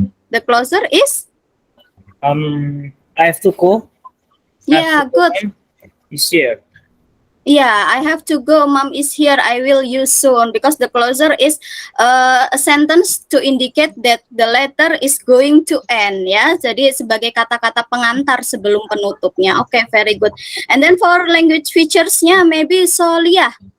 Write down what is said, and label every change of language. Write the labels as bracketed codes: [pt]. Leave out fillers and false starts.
[en] The closure is? I have to go. Yeah, good. Is here. Yeah, I have to go. Mom is here. I will use soon, because the closure is a sentence to indicate that the letter is going to end. [id] Ya, jadi sebagai kata-kata pengantar sebelum penutupnya. [en] Okay, very good. And then for language features-nya, maybe Solia.